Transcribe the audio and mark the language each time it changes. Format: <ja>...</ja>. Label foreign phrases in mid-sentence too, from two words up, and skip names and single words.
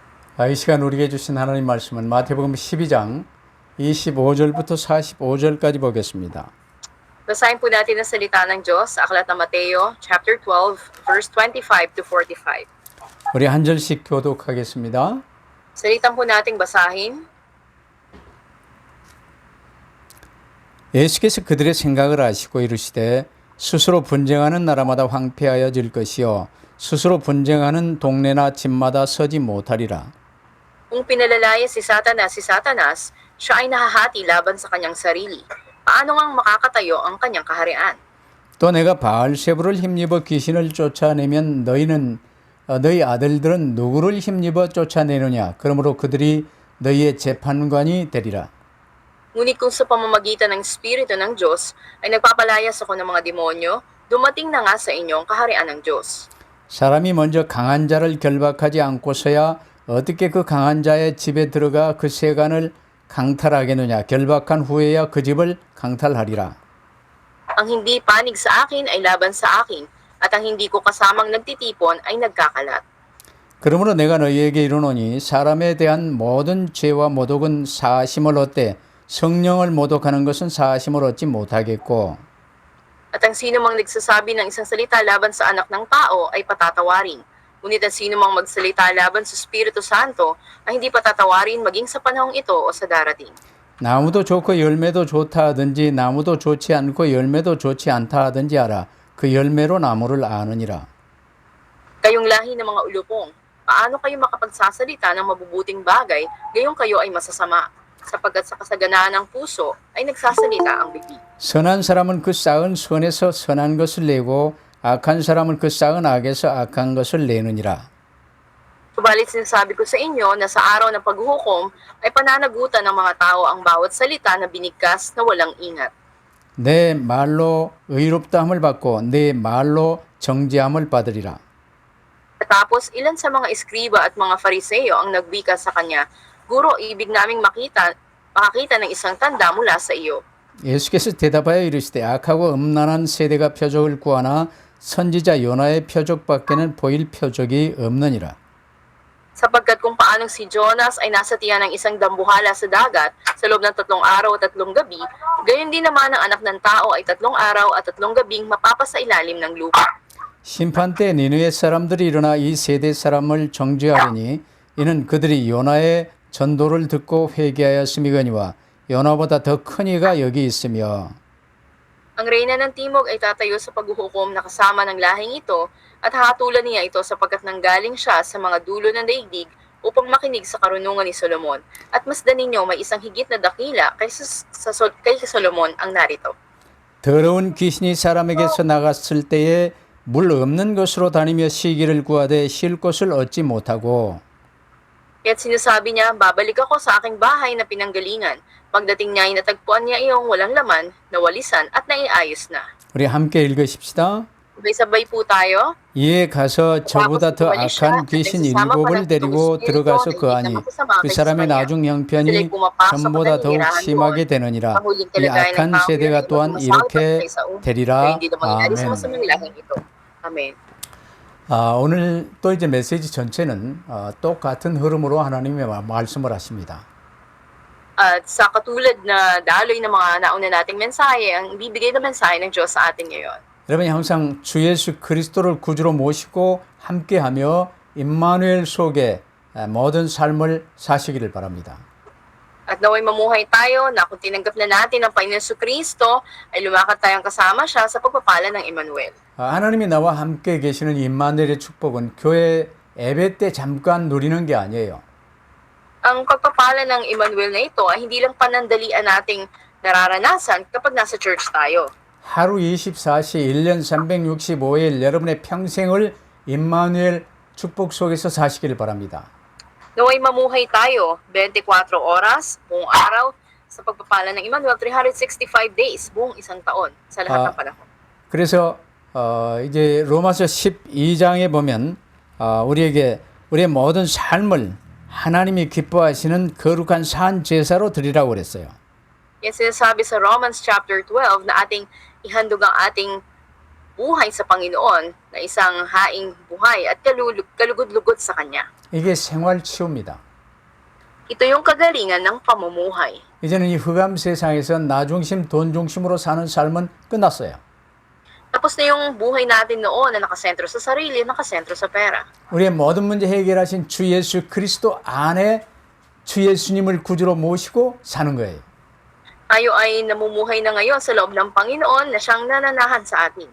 <ko>이 시간 우리에게 주신 하나님 말씀은 마태복음 12장 25절부터 45절까지 보겠습니다.</ko> <tl>Basahin po natin ang salita ng Diyos sa Aklat ng Mateo,</tl> <en>chapter 12, verse 25 to 45.</en> <ko>우리 한 절씩 교독하겠습니다.</ko> <tl>Salitan po nating basahin.</tl> <ko>예수께서 그들의 생각을 아시고 이르시되 스스로 분쟁하는 나라마다 황폐하여질 것이요 스스로 분쟁하는 동네나 집마다 서지 못하리라.</ko> <tl>Kung pinalalaya si Satanas, siya ay nahahati laban sa kanyang sarili. Paano ngang makakatayo ang kanyang kaharian?</tl> <ko>또 내가 바알세부를 힘입어 귀신을 쫓아내면 너희 아들들은 누구를 힘입어 쫓아내느냐? 그러므로 그들이 너희의 재판관이 되리라.</ko> <tl>Ngunit kung sa pamamagitan ng Espiritu ng Diyos ay nagpapalayas ako ng mga demonyo, dumating na nga sa inyo ang kaharian ng Diyos.</tl> <ko>사람이 먼저 강한 자를 결박하지 않고서야 어떻게 그 강한 자의 집에 들어가 그 세간을 강탈하겠느냐? 결박한 후에야 그 집을 강탈하리라.</ko> <tl>Ang hindi panig sa akin ay laban sa akin, at ang hindi ko kasamang nagtitipon ay nagkakalat.</tl> <ko>그러므로 내가 너희에게 이르노니 사람에 대한 모든 죄와 모독은 사심을 얻되 성령을 모독하는 것은 사심을 얻지 못하겠고</ko> <tl>At ang sino mang nagsasabi ng isang salita laban sa anak ng tao ay patatawarin. Ngunit ang sino mang magsalita laban sa Espiritu Santo ay hindi patatawarin maging sa panahong ito o sa darating.</tl> <ko>나무도 좋고 열매도 좋다 하든지 나무도 좋지 않고 열매도 좋지 않다 하든지 알아. 그 열매로 나무를 아느니라.</ko> <tl>Kayong lahi ng mga ulupong, paano kayo makapagsasalita ng mabubuting bagay, gayong kayo ay masasama? Sapagkat sa kasaganaan ng puso ay nagsasalita ang bibig.</tl> <ko>선한 사람은 그 쌓은 선에서 선한 것을 내고 악한 사람은 그 쌓은 악에서 악한 것을 내느니라.</ko> <tl>Subalit sinasabi ko sa inyo na sa araw ng paghuhukom ay pananagutan ng mga tao ang bawat salita na binigkas na walang ingat.</tl> <ko>내 말로 의롭다함을 받고 내 말로 정죄함을 받으리라.</ko> <tl>Tapos ilan sa mga eskriba at mga fariseo ang nagbika sa kanya, Guro, ibig naming makakita ng isang tanda mula sa iyo.</tl> <ko>예수께서 대답하여 이르시되 악하고 음란한 세대가 표적을 구하나 선지자 요나의 표적밖에는 보일 표적이 없느니라.</ko> <tl>Sapagkat kung paanong si Jonas ay nasa tiyan ng isang dambuhala sa dagat sa loob ng 3 araw at 3 gabi, gayon din naman ang anak ng tao ay 3 araw at 3 gabing mapapasailalim ng lupa.</tl> <ko>심판 때 니느웨 사람들이 일어나 이 세대 사람을 정죄하리니 이는 그들이 요나의 전도를 듣고 회개하였음이거니와 요나보다 더 큰 이가 여기 있으며</ko> <tl>Ang reyna ng timog ay tatayo sa paghuhukom na kasama ng lahing ito at hahatulan niya ito sapagkat nanggaling siya sa mga dulo ng daigdig upang makinig sa karunungan ni Solomon. At masdan ninyo may isang higit na dakila kay Solomon ang narito.</tl> <ko>더러운 귀신이 사람에게서 나갔을 때에 물 없는 곳으로 다니며 쉬기를 구하되 쉴 곳을 얻지 못하고</ko> <tl>Kaya't sinasabi niya, babalik ako sa aking bahay na pinanggalingan. Pagdating niya ay natagpuan niya iyong walang laman, nawalisan at naiayos na.</tl> <ko>우리 함께 읽으십시다.</ko> <tl>Sabay-sabay po tayo.</tl> <ko>이에 가서 저보다 더 악한 귀신 7을 데리고 들어가서 거하니 그 사람의 나중 형편이 전보다 더욱 심하게 되느니라. 이 악한 세대가 또한 이렇게 되리라. 아멘.</ko> <tl>Amen.</tl> <ko>오늘 또 이제 메시지 전체는 똑같은 흐름으로 하나님의 말씀을 하십니다.</ko> <tl>At sa katulad na daloy ng mga nauna nating mensahe, ang bibigay na mensahe ng Diyos sa atin ngayon.</tl> <ko>여러분 항상 주 예수 그리스도를 구주로 모시고 함께하며 임마누엘 속에 모든 삶을 사시기를 바랍니다.</ko> <tl>At naway mamuhay tayo na kung tinanggap na natin ang Panginoon Kristo, ay lumakad tayong kasama siya sa pagpapala ng Emmanuel.</tl> <ko>하나님이 나와 함께 계시는 임마누엘의 축복은 교회 예배 때 잠깐 누리는 게 아니에요.</ko> <tl>Ang pagpapala ng Emmanuel na ito ay hindi lang panandalian nating nararanasan kapag nasa church tayo.</tl> <ko>하루 24시 1년 365일 여러분의 평생을 임마누엘 축복 속에서 사시기를 바랍니다.</ko> <tl>Naway mamuhay tayo 24 oras, buong araw, sa pagpapala ng Emmanuel, 365 days, buong isang taon, sa lahat ng panahon.</tl> <ko>그래서 이제 로마서 12장에 보면 우리의 모든 삶을 하나님이 기뻐하시는 거룩한 산 제사로 드리라고 그랬어요.</ko> <tl>Yan sinasabi sa Romans chapter 12 na ating ihandog ang ating buhay sa Panginoon na isang haing buhay at kalugod-lugod sa Kanya.</tl> <ko>이게 생활 치유입니다.</ko> <tl>Ito yung kagalingan ng pamumuhay.</tl> <ko>이제는 이 흑암 세상에서 나 중심, 돈 중심으로 사는 삶은 끝났어요.</ko> <tl>Tapos na yung buhay natin noon na nakasentro sa sarili, nakasentro sa pera.</tl> <ko>우리의 모든 문제 해결하신 주 예수 그리스도 안에 주 예수님을 구주로 모시고 사는 거예요.</ko> <tl>Tayo ay namumuhay na ngayon sa loob ng Panginoon na siyang nananahan sa atin.</tl>